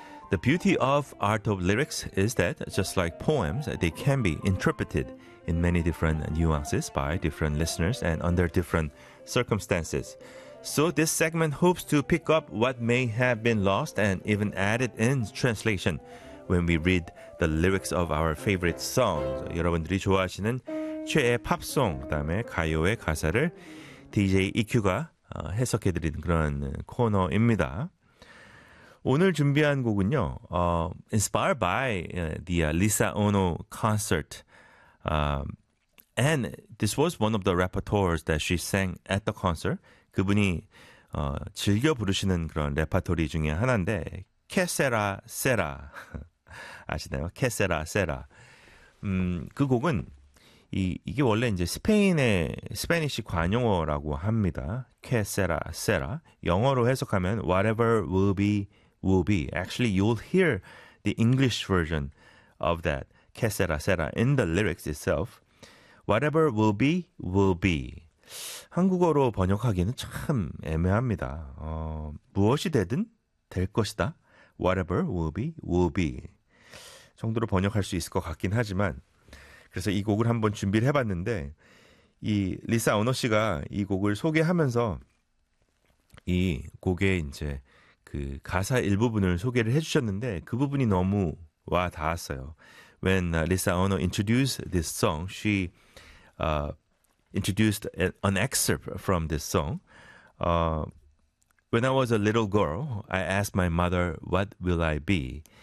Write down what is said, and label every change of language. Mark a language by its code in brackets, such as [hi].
[en] The beauty of art of lyrics is that, just like poems, they can be interpreted in many different nuances by different listeners and under different circumstances. So this segment hopes to pick up what may have been lost and even added in translation when we read the lyrics of our favorite songs. [ko] 여러분들이 좋아하시는 최애 팝송, 그다음에 가요의 가사를 DJ EQ가 해석해드리는 그런 코너입니다. 오늘 준비한 곡은요, [en] inspired by the Lisa Ono concert. And this was one of the repertoires that she sang at the concert. [ko] 그분이 즐겨 부르시는 그런 레퍼토리 중에 하나인데, 케세라 세라 아시나요? 케세라 세라. 그 곡은 이게 원래 이제 스페인의 스페니쉬 관용어라고 합니다. 케세라 세라. 영어로 해석하면 [en] whatever will be will be. Actually, you'll hear the English version of that 케세라 세라 in the lyrics itself. Whatever will be will be. [ko] 한국어로 번역하기는 참 애매합니다. 무엇이 되든 될 것이다. [en] Whatever will be, will be. [ko] 정도로 번역할 수 있을 것 같긴 하지만 그래서 이 곡을 한번 준비를 해봤는데 이 리사 오너 씨가 이 곡을 소개하면서 이 곡의 이제 그 가사 일부분을 소개를 해주셨는데 그 부분이 너무 와 닿았어요. [en] When Lisa Ono introduced this song, she introduced an excerpt from this song. When I was a little girl, I asked my mother, what will I be?